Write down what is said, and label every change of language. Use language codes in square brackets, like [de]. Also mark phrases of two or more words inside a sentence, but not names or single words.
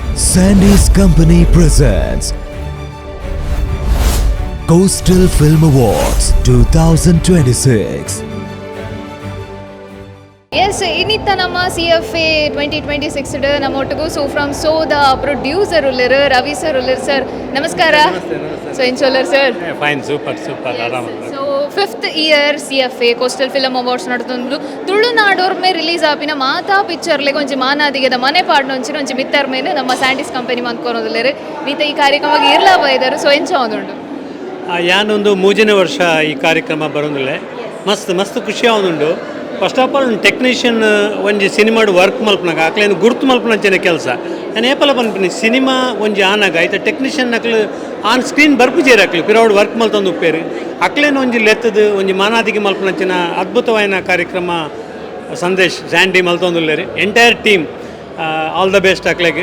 [en] Sandy's Company presents Coastal Film Awards 2026. Yes, [tcy] ಇನ್ನಿತ್ತ ನಮ್ಮ CFA 2026 ನಮ್ಮೊಟ್ಟಿಗೂ [en] from the producer [tcy] ಉಳ್ಳರು ರವಿ ಸರ್ ಉಳ್ಳರು ಸರ್ ನಮಸ್ಕಾರ. ಸೊ ಇಂಚೋಲ್ಲರ್ ಸರ್ [en] fine super ಆರಾಮ. [tcy] ಸೊ [en] 5th year [tcy] CFA ಕೋಸ್ಟಲ್ ಫಿಲಮ್ ಅವಾರ್ಡ್ಸ್ ನಡ್ತೊಂದು ತುಳುನಾಡೋರ್ ಮೇ ರಿಲೀಸ್ ಆಪಿನ ಮಾತಾ ಪಿಕ್ಚರ್ಲೆಗೆ ಒಂಜಿ ಮಾನಾದಿಗೆದ ಮನೆ ಪಾಡ್ನೊಂಚಿನ ಒಂಜಿ ಮಿತ್ತರ್ ಮೇಲೆ ನಮ್ಮ ಸ್ಯಾಂಡೀಸ್ ಕಂಪನಿ ಮಂದ್ಕೊನೋದಿಲ್ಲರು ನೀತ ಈ ಕಾರ್ಯಕ್ರಮಕ್ಕೆ ಇರ್ಲಾ ಬೈದರು ಸೊ ಎಂಚ ಒಂದುಂಡು ಯಾನೊಂದು ಮೂಜನೇ ವರ್ಷ ಈ ಕಾರ್ಯಕ್ರಮ ಬರೋದಿಲ್ಲ ಮಸ್ತ್ ಖುಷಿ ಆವೊಂದುಂಡು. [en] first of all technician [tcy] ಒಂಜಿ ಸಿನಿಮಾಡು ವರ್ಕ್ ಮಲ್ಪನಾಗ ಅಕ್ಲೇನು ಗುರುತು ಮಲ್ಪನಂಚನೆ ಕೆಲಸ ನಾನು ಏಪಲ ಪನ್ಪಿನಿ ಸಿನಿಮಾ ಒಂಜಿ ಆನಾಗ ಐತ ಟೆಕ್ನಿಷಿಯನ್ ಅಕ್ಲು [en] on screen [tcy] ಬರ್ಪುಜೇರಿ ಅಕ್ಲು ಪಿರೌಡ್ ವರ್ಕ್ ಮಲ್ತೊಂದು ಉಪ್ಪೇರು ಅಕ್ಲೇನು ಒಂಜಿ ಲೆತ್ತದು ಒಂಜಿ ಮಾನಾದಿಗೆ ಮಲ್ಪನಂಚಿನ ಅದ್ಭುತವಾದ ಕಾರ್ಯಕ್ರಮ ಸಂದೇಶ್ ಸ್ಯಾಂಡಿ ಮಲ್ತೊಂದುಲ್ಲೇರಿ [en] entire team all the best [tcy] ಅಕ್ಲೆಗೆ.